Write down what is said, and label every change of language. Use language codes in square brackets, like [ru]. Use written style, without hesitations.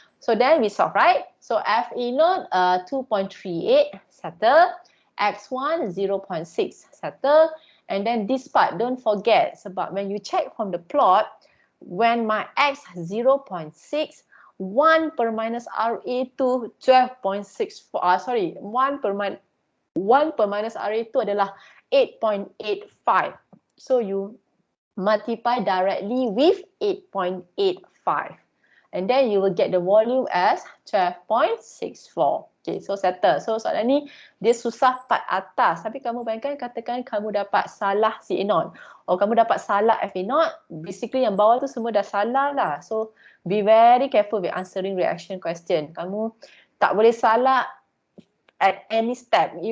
[en] So then we solve, right? So FA naught 2.38 settle, X1 0.6 settle, and then this part don't forget sebab when you check from the plot, when my X 0.6, 1 per minus RA2 12.64, sorry, 1 per minus RA2 adalah 8.85. So you multiply directly with 8.85. And then you will get the volume as 12.64. Okay, so settle. So [ms] soalan ni dia susah part atas. Tapi kamu bayangkan katakan kamu dapat salah CA naught. [en] Or [ms] kamu dapat salah FA naught. Basically yang bawah tu semua dah salah lah. [en] So be very careful with answering reaction question. [ms] Kamu tak boleh salah [en] at any step.